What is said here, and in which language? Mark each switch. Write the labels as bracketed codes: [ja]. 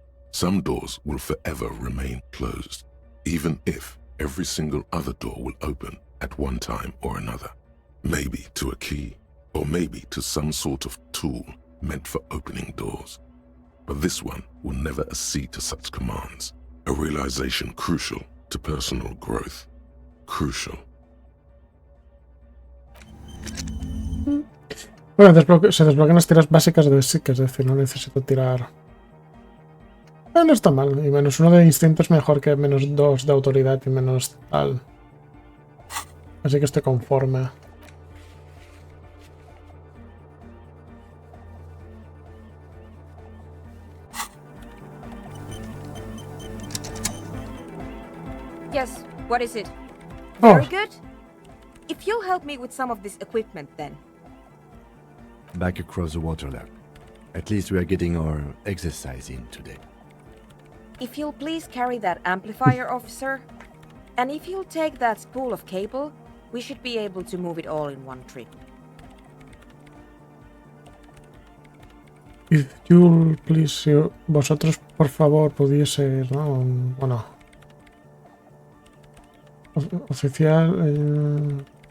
[en] Some doors will forever remain closed, even if every single other door will open at one time or another. Maybe to a key, or maybe to some sort of tool meant for opening doors. But this one will never accede to such commands. A realization crucial to personal growth. Crucial. [es] Bueno, se desbloquean las tiras básicas de sí, que es decir, no necesito tirar... no está mal, y menos uno de instinto es mejor que menos 2 de autoridad y menos tal. Así que estoy conforme. [en] Yes, what is it? Oh. Very good. If you'll help me with some of this equipment then. Back across the waterlock. At least we are getting our exercise in today. If you'll please carry that amplifier, officer. And if you'll take that spool of cable, we should be able to move it all in one trip. If you'll please, [es] si vosotros por favor pudiese, ¿no? Bueno. Oficial...